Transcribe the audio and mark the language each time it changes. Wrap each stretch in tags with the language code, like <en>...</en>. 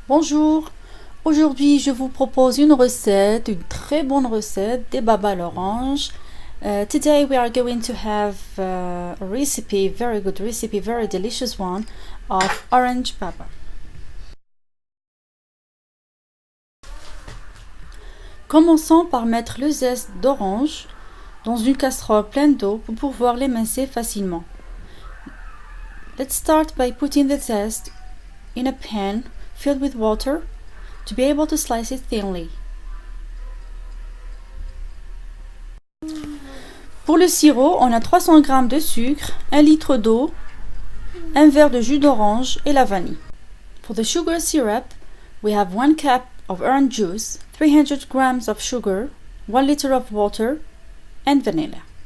<fr>Bonjour, aujourd'hui je vous propose une recette, une très bonne recette des baba à l'orange.</fr> <en>Today we are going to have a recipe, very good recipe, very delicious one of orange baba.</en> <fr>Commençons par mettre le zeste d'orange dans une casserole pleine d'eau pour pouvoir l'émincer facilement.</fr> <en>Let's start by putting the zest in a pan filled with water to be able to slice it thinly.</en> <fr>Pour le sirop, on a 300 g de sucre, 1 litre d'eau, un verre de jus d'orange et la vanille.</fr> <en>For the sugar syrup, we have 1 cup of orange juice, 300 g of sugar, 1 liter of water and vanilla.</en>